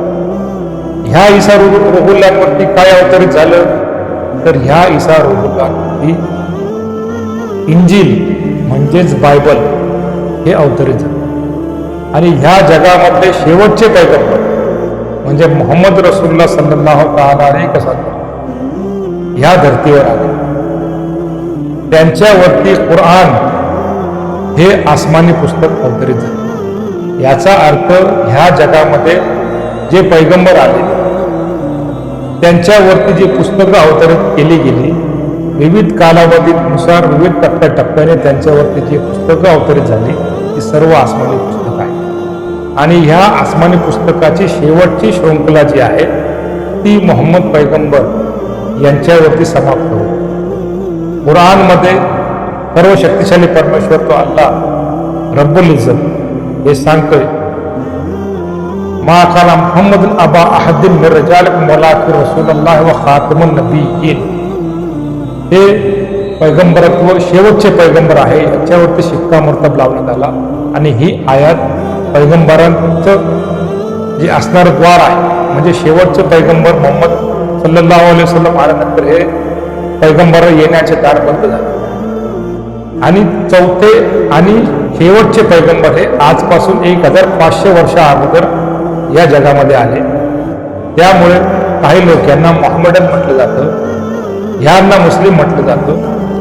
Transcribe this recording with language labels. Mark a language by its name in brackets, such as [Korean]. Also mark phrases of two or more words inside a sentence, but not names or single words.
[Marathi] ह्या ईसा रुहुल्लांवरती काय अवतरित झालं तर ह्या ईसा रुहुल्लांवरती इंजिल म्हणजेच बायबल हे अवतरित झालं. आणि ह्या जगामधले शेवटचे पैगंबर म्हणजे मोहम्मद [Arabic] رسول الله صلى الله عليه وسلم [Marathi] ह्या धर्तीवर आले. त्यांच्यावरती कुराण हे आसमानी पुस्तक अवतरित झाले. याचा अर्थ ह्या जगामध्ये जे पैगंबर आले त्यांच्यावरती जी पुस्तकं अवतरित केली गेली, विविध कालावधीनुसार विविध टप्प्याटप्प्याने त्यांच्यावरती जी पुस्तकं अवतरित झाली ती सर्व आसमानी पुस्तकं आहेत. आणि ह्या आसमानी पुस्तकाची शेवटची शृंखला जी आहे ती मोहम्मद पैगंबर यांच्यावरती समाप्त होती. कुराणमध्ये सर्व शक्तिशाली परमेश्वर तो [Arabic] الله رب العزة [Marathi] हे सांगतोय, [Arabic] ما كان محمد أبا أحد من رجالكم ولكن رسول الله و خاتم النبيين. [Marathi] हे पैगंबरत्व शेवटचे पैगंबर आहे याच्यावरती शिक्कामोर्तब लावण्यात आला. आणि ही आयात पैगंबरांचं जे असणारं द्वार आहे म्हणजे शेवटचे पैगंबर मोहम्मद [Arabic] صلى الله عليه وسلم [Marathi] आल्यानंतर हे पैगंबर येण्याचे दार बंद झाले. आणि चौथे आणि शेवटचे पैगंबर हे आजपासून 1500 वर्षा अगोदर या जगामध्ये आले. त्यामुळे काही लोक यांना मोहम्मडन म्हटलं जातं, ह्यांना मुस्लिम म्हटलं जातं.